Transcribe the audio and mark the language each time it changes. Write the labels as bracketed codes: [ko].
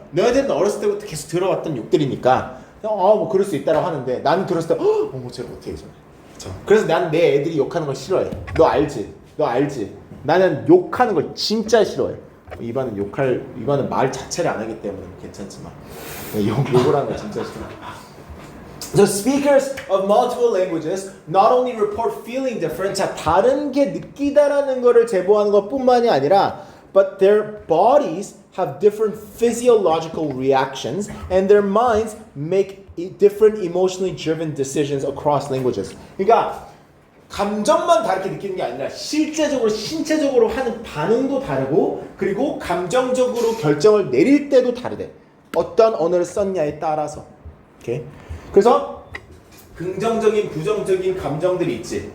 [ko] 너희들은 어렸을 때부터 계속 들어왔던 욕들이니까 뭐 그럴 수 있다라고 하는데 나는 들었을 때 어머 쟤가 어떻게 해서 그래서 난 내 애들이 욕하는 걸 싫어해. 너 알지? 나는 욕하는 걸 진짜 싫어해. 이반은 말 자체를 안 하기 때문에 괜찮지만 욕을 하는 거 진짜 싫어. [en] So speakers of multiple languages not only report feeling different, [ko] 자 다른 게 느끼다라는 거를 제보하는 것뿐만이 아니라, [en] but their bodies have different physiological reactions, and their minds make different emotionally driven decisions across languages. [ko] 그러니까 감정만 다르게 느끼는 게 아니라 실제적으로 신체적으로 하는 반응도 다르고, 그리고 감정적으로 결정을 내릴 때도 다르대. 어떤 언어를 썼냐에 따라서. 오케이? 그래서 긍정적인 부정적인 감정들이 있지.